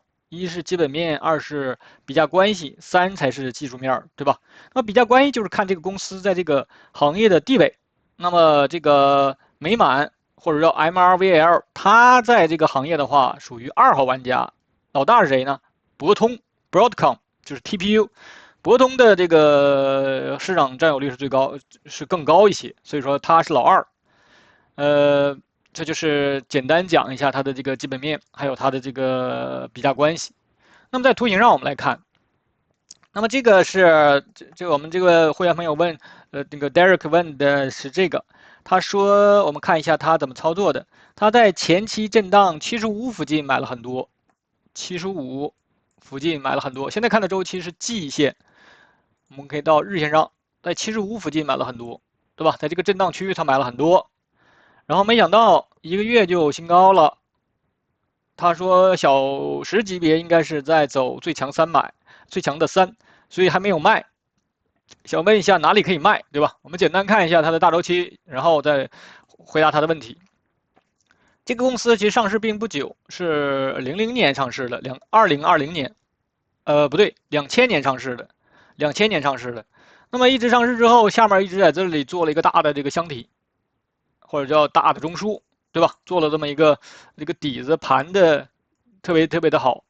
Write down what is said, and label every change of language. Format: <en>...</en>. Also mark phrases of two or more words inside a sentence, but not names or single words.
<zh>一是基本面，二是比價關係，三才是技術面，對吧？那麼比價關係就是看這個公司在這個行業的地位。那麼這個美滿或者叫 MRVL， 它在這個行業的話屬於2號玩家。老大是誰呢？博通 Broadcom 就是 TPU。博通的這個市場佔有率是更高一些，所以說它是老二。這就是簡單講一下它的這個基本面，還有它的這個比價關係。那麼在圖形上我們來看，那麼這個是我們這個會員朋友問，那個 Derek 問的是這個，他說我們看一下他怎麼操作的。他在前期震盪75附近買了很多，75附近買了很多。現在看的週期是季線，我們可以到日線上，在75附近買了很多，對吧？在這個震盪區域他買了很多。然後沒想到1個月就有新高了。他說小時級別應該是在走最強的3，所以還沒有賣。想問一下哪裡可以賣，對吧？我們簡單看一下它的大週期，然後再回答他的問題。這個公司其實上市並不久，是00年上市的，2020年，不對，2000年上市的，2000年上市的。那麼一直上市之後，下面一直在這裡做了一個大的這個箱體。或者叫大的中樞，對吧？做了這麼一個這個底子盤的特別的好。</zh>